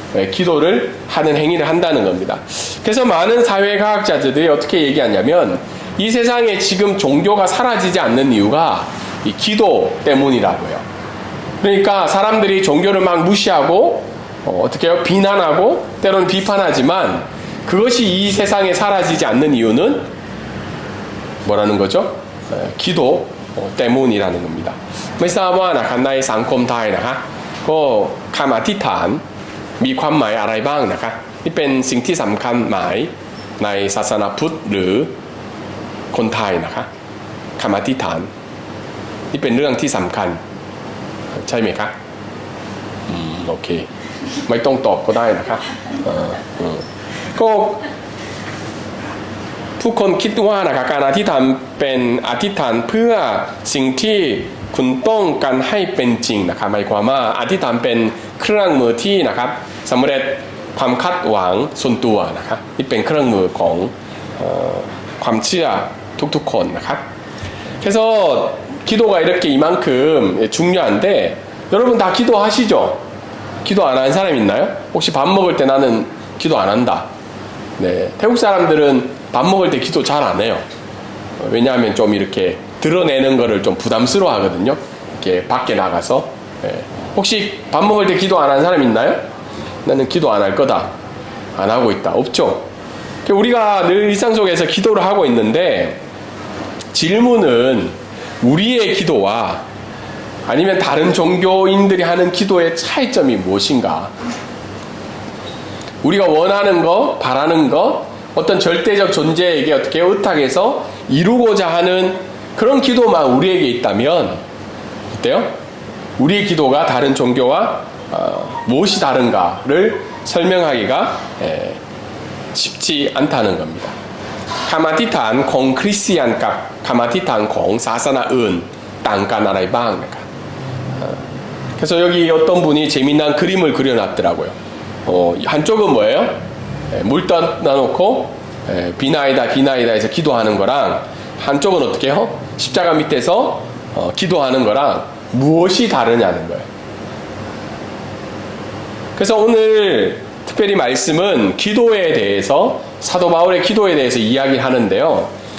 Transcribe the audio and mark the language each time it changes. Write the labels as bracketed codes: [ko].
[ko] 기도를 하는 행위를 한다는 겁니다. 그래서 많은 사회과학자들이 어떻게 얘기하냐면, 이 세상에 지금 종교가 사라지지 않는 이유가 이 기도 때문이라고요. 그러니까 사람들이 종교를 막 무시하고 어떻게 해요? 비난하고 때로는 비판하지만, 그것이 이 세상에 사라지지 않는 이유는 뭐라는 거죠? 기도 때문이라는 겁니다. [th] ไม่ทราบว่านะครับในสังคมไทยนะคะก็คำอธิษฐานมีความหมายอะไรบ้างนะคะนี่เป็นสิ่งที่สำคัญหมายในศาสนาพุทธหรือคนไทยนะคะคำอธิษฐานนี่เป็นเรื่องที่สำคัญใช่ไหมคะโอเคไม่ต้องตอบก็ได้นะคะก็ ผู้คนคิดว่านะครับการอธิษฐานเป็นอธิษฐานเพื่อสิ่งที่คุณต้องการให้เป็นจริงนะครับหมายความว่าอธิษฐานเป็นเครื่องมือที่นะครับสำเร็จความคาดหวังส่วนตัวนะครับนี่เป็นเครื่องมือของความเชื่อทุกๆคนนะครับ [ko] 그래서 기도가 이렇게 이만큼 중요한데, 여러분 다 기도하시죠? 기도 안 하는 사람 있나요? 혹시 밥 먹을 때 나는 기도 안 한다. 네, 태국 사람들은 밥 먹을 때 기도 잘 안 해요. 왜냐하면 좀 이렇게 드러내는 거를 좀 부담스러워 하거든요. 이렇게 밖에 나가서. 네. 혹시 밥 먹을 때 기도 안 하는 사람 있나요? 나는 기도 안 할 거다. 안 하고 있다. 없죠? 우리가 늘 일상 속에서 기도를 하고 있는데, 질문은 우리의 기도와 아니면 다른 종교인들이 하는 기도의 차이점이 무엇인가? 우리가 원하는 거, 바라는 거, 어떤 절대적 존재에게 어떻게 의탁해서 이루고자 하는 그런 기도만 우리에게 있다면 어때요? 우리의 기도가 다른 종교와 무엇이 다른가를 설명하기가 쉽지 않다는 겁니다. [th] คำอธิษฐานของคริสเตียนกับคำอธิษฐานของศาสนาอื่นต่างกันอะไรบ้างนะครับ [ko] 그래서 여기 어떤 분이 재미난 그림을 그려놨더라고요. 한쪽은 뭐예요? 물 떠나놓고 비나이다 비나이다 해서 기도하는 거랑 한쪽은 어떻게 해요? 십자가 밑에서 기도하는 거랑 무엇이 다르냐는 거예요. 그래서 오늘 특별히 말씀은 기도에 대해서, 사도 바울의 기도에 대해서 이야기를 하는데요.